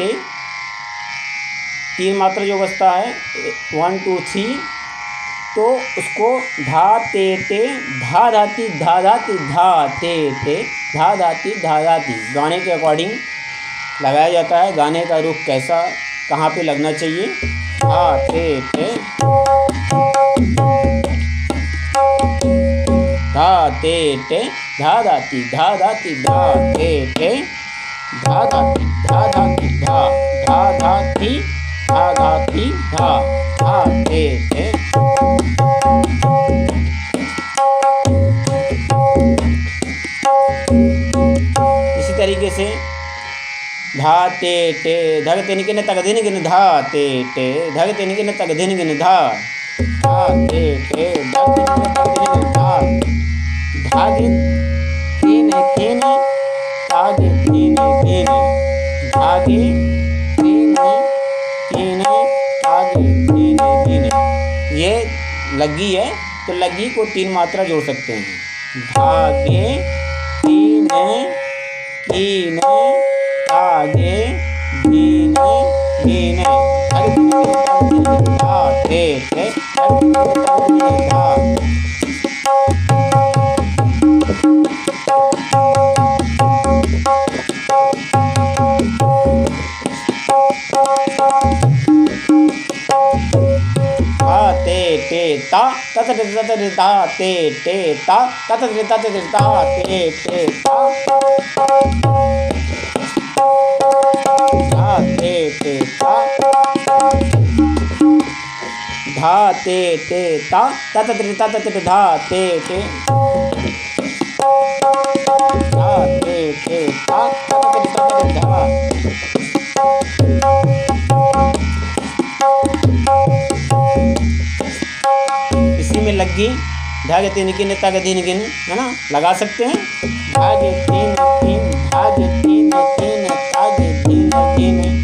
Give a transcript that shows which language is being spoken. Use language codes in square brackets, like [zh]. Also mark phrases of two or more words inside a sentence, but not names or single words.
[hi] 3 मात्रा जो बचता है 1 2 3, तो उसको धा ते धा धाती धा धाती, धा ते धा धाती धा धाती गाने के अकॉर्डिंग लगाया जाता है। गाने का रुख कैसा कहाँ पे लगना चाहिए, धा ते धा ते धा धाती धा धाती, धा ते धा धाती धा धाती धा, धा धाती धा धाती धा, धा ते इसी तरीके से धा ते टे धग तिन किन तग धिन गिन धा ते टे धग तिन किन तग धिन गिन धा ते टे धग तिन किन तग धिन गिन धा धागे तीन किन तागे तीन किन धागे तीन किन तागे तीन किन। ये लग्गी है तो लग्गी को 3 मात्रा जोड़ सकते हैं। धागे तीन कीन तागे धीन गिन धा ते टे धा ते ता तत ता ते टे ता तत ता ते टे ता धा ते टे ता धा ते टे ता तत ता धा ते टे धा ते टे ता तत धा। में लग्गी धागे तीन किन तग धिन गिन है ना, लगा सकते हैं। धागे तीन किन धागे तीन किन तागे धिन गिन।